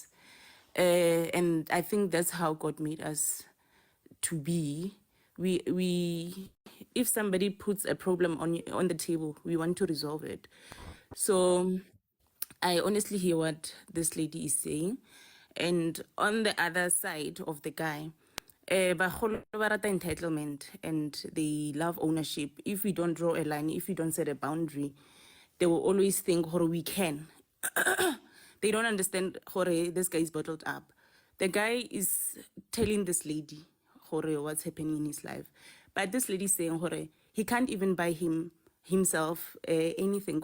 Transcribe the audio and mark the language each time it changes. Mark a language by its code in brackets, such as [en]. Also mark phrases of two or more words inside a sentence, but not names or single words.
[en] And I think that's how God made us to be. We if somebody puts a problem on the table, we want to resolve it. So I honestly hear what this lady is saying. And on the other side of the guy, [st] bagolo ba rata entitlement [en] and they love ownership. If we don't draw a line, if we don't set a boundary, they will always think hore we can. They don't understand hore this guy is bottled up. The guy is telling this lady hore what's happening in his life, but this lady is saying hore he can't even buy himself anything.